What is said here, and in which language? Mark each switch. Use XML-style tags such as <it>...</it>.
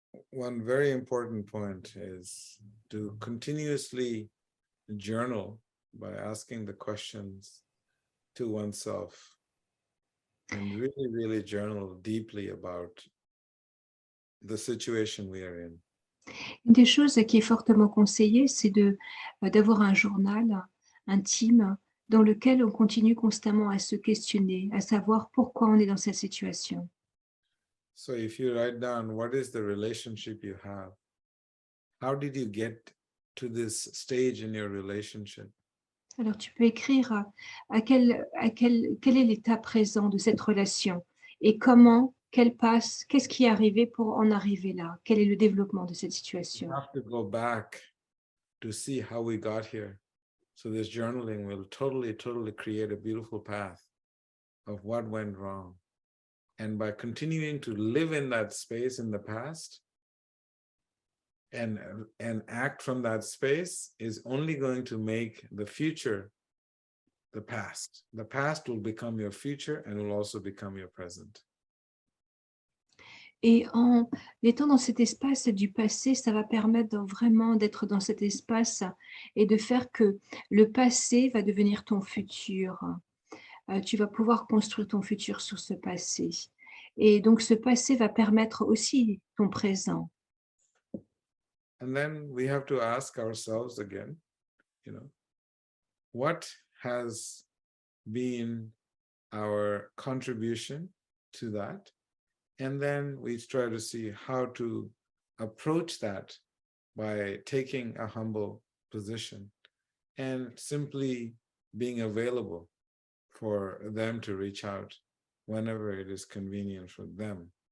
<en>One very important point is to continuously journal by asking the questions to oneself and really, really journal deeply about the situation we are in.</en> <fr>Une des choses qui est fortement conseillée, c'est d'avoir un journal intime dans lequel on continue constamment à se questionner, à savoir pourquoi on est dans cette situation.</fr> <en>So if you write down what is the relationship you have, how did you get to this stage in your relationship?</en> <fr>Alors tu peux écrire quel est l'état présent de cette relation et qu'est-ce qui est arrivé pour en arriver là? Quel est le développement de cette situation?</fr> <en>You have to go back to see how we got here. So this journaling will totally create a beautiful path of what went wrong. And by continuing to live in that space in the past and act from that space is only going to make the future the past. The past will become your future and will also become your present.</en> <fr>Et en étant dans cet espace du passé, ça va permettre vraiment d'être dans cet espace et de faire que le passé va devenir ton futur. tu vas pouvoir construire ton futur sur ce passé. Et donc ce passé va permettre aussi ton présent.</fr> <en>And then we have to ask ourselves again, what has been our contribution to that? And then we try to see how to approach that by taking a humble position and simply being available for them to reach out whenever it is convenient for them.</en>